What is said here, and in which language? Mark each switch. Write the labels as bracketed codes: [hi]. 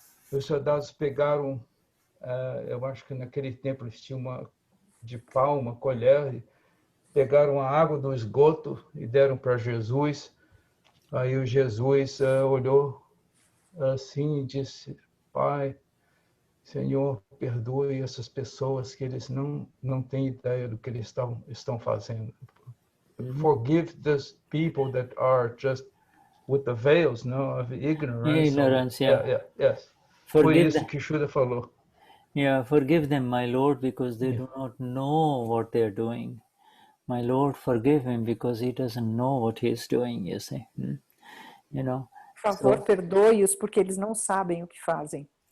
[pt] Os soldados pegaram, eu acho que naquele tempo eles tinham de pau, uma colher, pegaram a água do esgoto e deram para Jesus. Aí o Jesus olhou assim e disse: Pai, Senhor, perdoe essas pessoas que eles não têm ideia do que eles estão fazendo. [en] Forgive those people that are just with the veils, of ignorance. Ignorance, Yes. [pt] Foi isso que Shuddha falou. [en] Yeah, forgive them, my Lord, because they do not know what they are doing. My Lord, forgive him because he doesn't know what he is doing, you see. You know. [pt] Por favor, perdoe-os porque eles não sabem o que fazem.